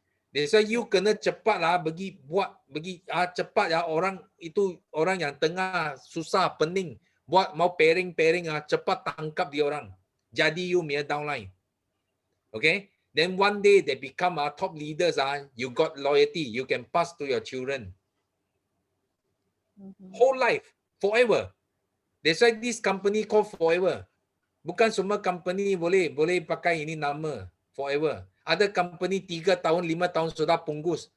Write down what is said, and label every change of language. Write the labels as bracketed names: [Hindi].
[English] That's why [Malay] you kena cepat bagi cepat orang itu orang yang tengah susah pening buat mau pairing cepat tangkap dia orang. Jadi you punya downline. Okay? [English] Then one day they become top leaders you got loyalty, you can pass to your children. Whole life, forever. That's why this company called Forever. [Malay] Bukan semua company boleh pakai ini nama Forever. Ada company 3 tahun, 5 tahun sudah punggus.